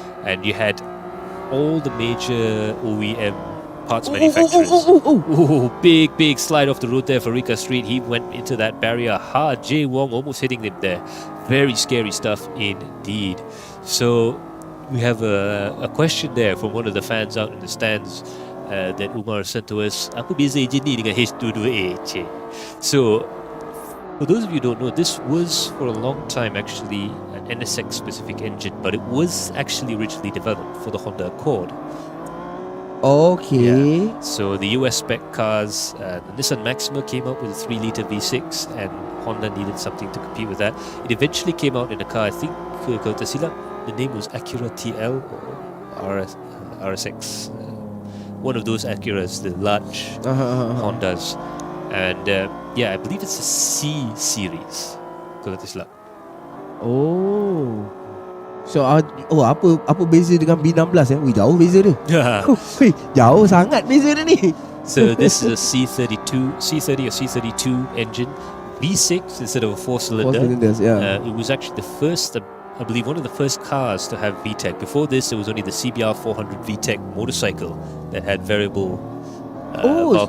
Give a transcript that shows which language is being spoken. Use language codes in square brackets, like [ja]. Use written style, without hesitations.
[en] And you had all the major OEM parts manufacturers. Big slide off the road there for Rika Street. He went into that barrier hard. Jay Wong almost hitting him there. Very scary stuff indeed. So we have a question there from one of the fans out in the stands that Umar sent to us. [ms] Apa beza engine ni dengan H22A? [en] So for those of you who don't know, this was for a long time actually an NSX specific engine, but it was actually originally developed for the Honda Accord. Okay. Yeah. So the US spec cars, the Nissan Maxima came out with a 3-litre V6, and Honda needed something to compete with that. It eventually came out in a car, I think, [ms] kalau tak silap, [en] the name was Acura TL or RSX. One of those Acuras, the large Hondas. And yeah, I believe it's a C series, [ms] kalau tak silap. Oh. So apa beza dengan B16 Wih, jauh beza dia. Wih, jauh sangat beza dia ni. [en] So this is a C30 or C32 engine, V6 instead of a 4-cylinder. 4 cylinders, yeah. It was actually the first, I believe, one of the first cars to have VTEC. Before this, there was only the CBR 400 VTEC motorcycle that had variable valve